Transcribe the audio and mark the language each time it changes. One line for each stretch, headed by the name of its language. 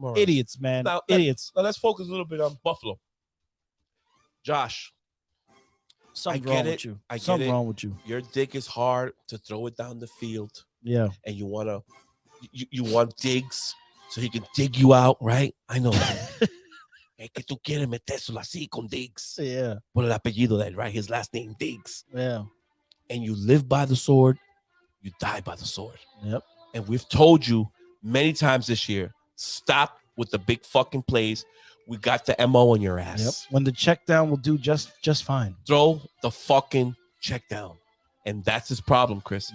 English: Idiots, man. Idiots. Now let's focus a little bit on Buffalo. Josh. Something wrong with you. Something wrong with you. Your dick is hard to throw it down the field. Yeah. And you want Diggs so he can dig you out, right? I know that.
Spanish: Es que tú quieres metérselo así con Diggs.
English: Yeah.
Spanish: Por el apellido
English: that, right? His last name, Diggs. Yeah. And you live by the sword, you die by the sword. Yep. And we've told you many times this year, stop with the big fucking plays. We got the MO on your ass. Yep. When the check down will do just fine. Throw the fucking check down. And that's his problem, Chris.